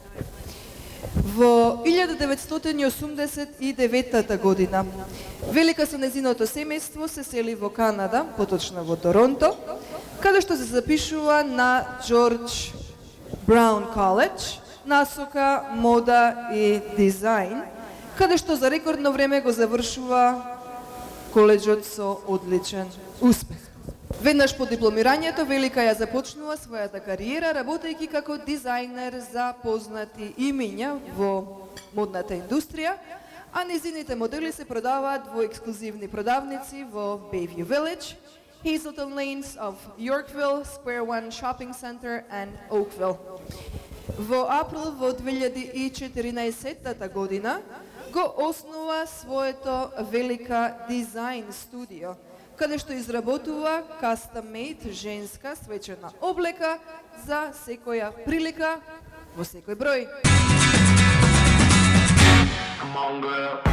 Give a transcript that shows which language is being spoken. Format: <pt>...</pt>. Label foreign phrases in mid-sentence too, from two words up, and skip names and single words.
<mk>Во 1989 година Велика со незиното семејство се сели во Канада, поточно во Торонто, каде што се запишува на Джордж Браун Коледж, насока мода и дизајн, каде што за рекордно време го завршува коледжот со одличен успех. Веднаш по дипломирањето, Велика ја започнува својата кариера работејќи како дизајнер за познати имиња во модната индустрија, а незините модели се продаваат во ексклузивни продавници во Bayview Village, Hazelton Lanes of Yorkville, Square One Shopping Center and Oakville. Во април во 2014 година го основа своето Велика Дизајн студио, каде што изработува custom-made женска свечена облека за секоја прилика во секој број.</mk> <en>Come on, girl.</en>